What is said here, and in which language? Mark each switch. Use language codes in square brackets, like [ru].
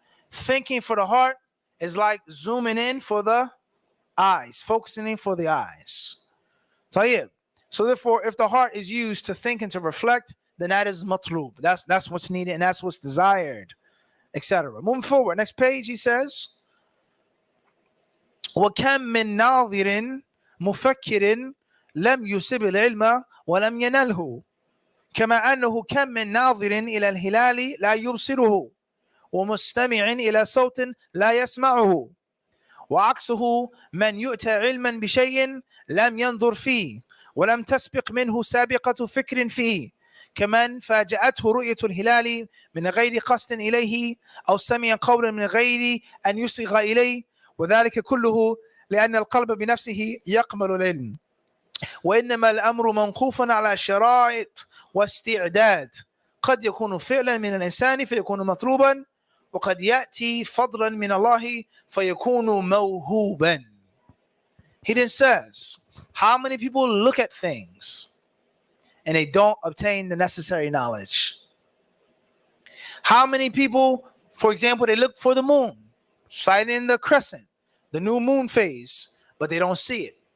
[en] Thinking for the heart is like zooming in for the eyes, focusing in for the eyes. Tayyib. So therefore, if the heart is used to think and to reflect, then that is matlub. That's what's needed and that's what's desired, etc. Moving forward, next page, he says, [ar] وَكَمْ مِنْ نَاظِرٍ مُفَكِّرٍ لَمْ يُصِبْ الْعِلْمَ وَلَمْ يَنَلْهُ كما أنه كم من ناظر إلى الهلال لا يبصره ومستمع إلى صوت لا يسمعه وعكسه من يؤتى علما بشيء لم ينظر فيه ولم تسبق منه سابقة فكر فيه كمن فاجأته رؤية الهلال من غير قصد إليه أو سمع قولا من غير أن يصغ إليه وذلك كله لأن القلب بنفسه يقبل العلم وإنما الأمر موقوف على شرائط واستعداد قد يكون فعلا من الإنسان فيكون مطلوبا وقد يأتي فضلا من الله فيكون موهوبا. [en] He then says, how many people look at things and they don't obtain the necessary knowledge? How many people, for example, they look for the moon, sighting the crescent, the new moon phase, but they don't see it.